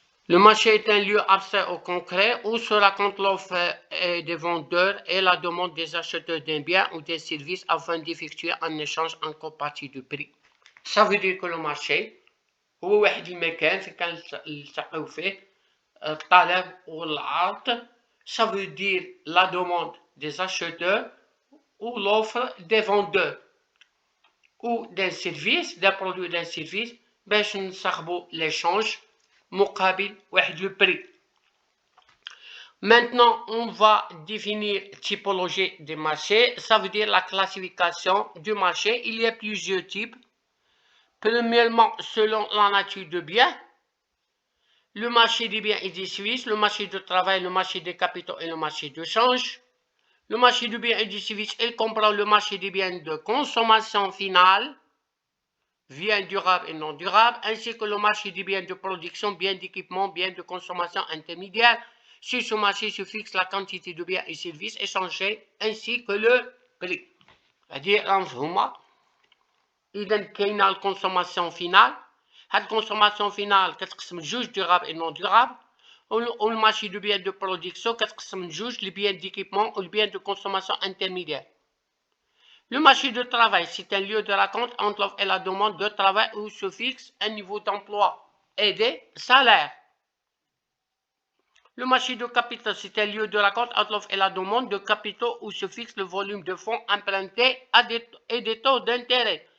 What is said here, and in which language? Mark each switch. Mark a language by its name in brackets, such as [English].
[French] Le marché est un lieu abstrait ou concret où se raconte l'offre des vendeurs et la demande des acheteurs d'un bien ou des services afin d'effectuer un échange en contrepartie du prix. Ça veut dire que le marché [Arabic] هو واحد المكان كان نلتقيو فيه الطلب والعرض. [French] Ça veut dire la demande des acheteurs ou l'offre des vendeurs ou d'un service, d'un produit ou d'un service [Arabic] باش نصاحبوا [French] l'échange [Arabic] مقابل واحد [French] le prix. Maintenant, on va définir typologie des marchés. Ça veut dire la classification du marché. Il y a plusieurs types. Premièrement, selon la nature de bien, le marché des biens et des services, le marché du travail, le marché des capitaux et le marché de change. Le marché des biens et des services, il comprend le marché des biens de consommation finale, biens durables et non durables, ainsi que le marché des biens de production, biens d'équipement, biens de consommation intermédiaire. Sur ce marché se fixe la quantité de biens et services échangés ainsi que le prix. C'est-à-dire, [Arabic] إذا كاينة الكونسوماسيون فينال. هاد الكونسوماسيون فينال كتقسم لجوج دوراب اي نون دوراب، والمارشي دو بيان دو برودكسيون كتقسم لجوج لي بيان ديكيبمون و بيان دو كونسوماسيون انترميديير. [French] Le marché de travail, c'est un lieu de rencontre entre l'offre et la demande de travail où se fixe un niveau d'emploi et des salaires. Le marché de capital, c'est un lieu de rencontre entre l'offre et la demande de capitaux où se fixe le volume de fonds empruntés et des taux d'intérêt.